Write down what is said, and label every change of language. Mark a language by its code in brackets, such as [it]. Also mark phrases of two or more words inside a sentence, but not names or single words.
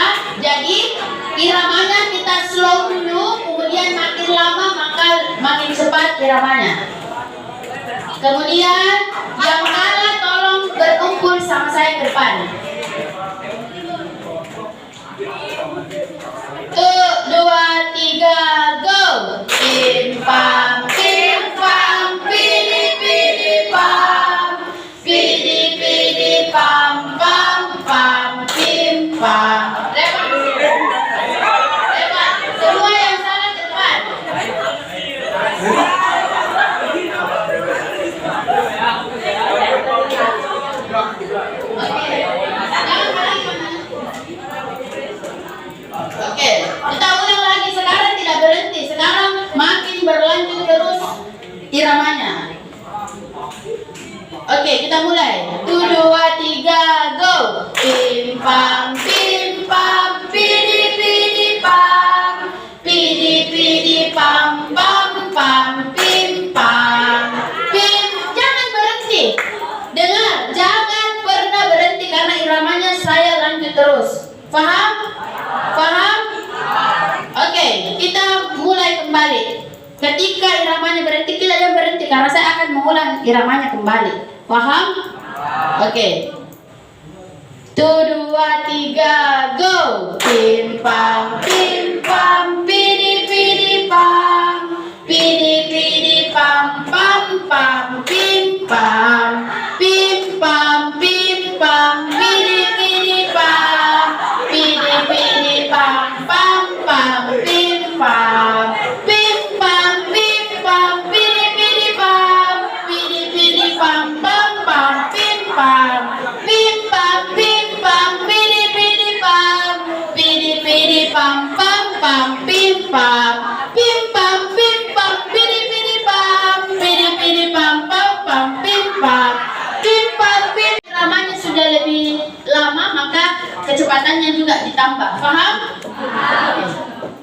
[id] Jadi iramanya kita slow dulu, kemudian makin lama maka makin cepat iramanya. Kemudian yang kalah tolong berkumpul sama saya ke depan. 1, 2, 3, go. Pim pam pidi pidi pam, pidi pidi pam pam pam, pim pam. Lewat. Semua yang salah ke depan. Oke, kita ulang lagi. Sekarang tidak berhenti. Sekarang makin berlanjut terus iramanya. Oke, kita mulai. 1, 2, 3, go. Pim pam pidi pidi pam, pidi pidi pam pam pam, pim pam pim. Jangan berhenti. Dengar, jangan pernah berhenti karena iramanya saya lanjut terus. Paham? Paham? Oke, kita mulai kembali. Ketika iramanya berhenti, kita jangan berhenti karena saya akan mengulang iramanya kembali. Paham? Oke. 1, 2, 3, go. Pim pam pidi pidi pam, pidi pidi pam pam pam, pim pam pidi pidi pam, pidi pidi pam pam pam, pim pam pidi pidi pam, pidi pidi pam pam pam, pim pam pidi pidi pam, pidi pidi pam pam pam, pim pam pidi pidi pam, pidi pidi pam pam pam, pim pam pim. Namanya sudah lebih lama maka kecepatannya juga ditambah. Paham?